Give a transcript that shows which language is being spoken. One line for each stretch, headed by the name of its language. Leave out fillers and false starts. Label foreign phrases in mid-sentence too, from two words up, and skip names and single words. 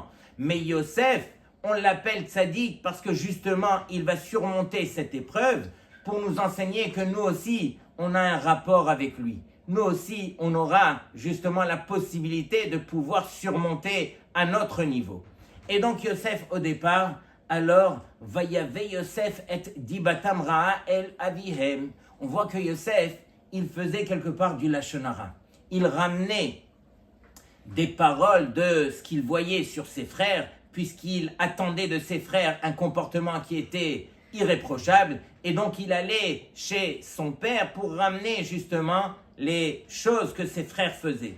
French: Mais Yosef, on l'appelle tzaddik parce que justement, il va surmonter cette épreuve pour nous enseigner que nous aussi, on a un rapport avec lui. Nous aussi, on aura justement la possibilité de pouvoir surmonter à notre niveau. Et donc Yosef, au départ, alors,
Hebrew: ויבא יוסף את דבתם רעה אל אביהם.
French: On voit que Yosef, il faisait quelque part du
Hebrew: לשון הרע.
French: Il ramenait des paroles de ce qu'il voyait sur ses frères, puisqu'il attendait de ses frères un comportement qui était irréprochable. Et donc, il allait chez son père pour ramener justement les choses que ses frères faisaient.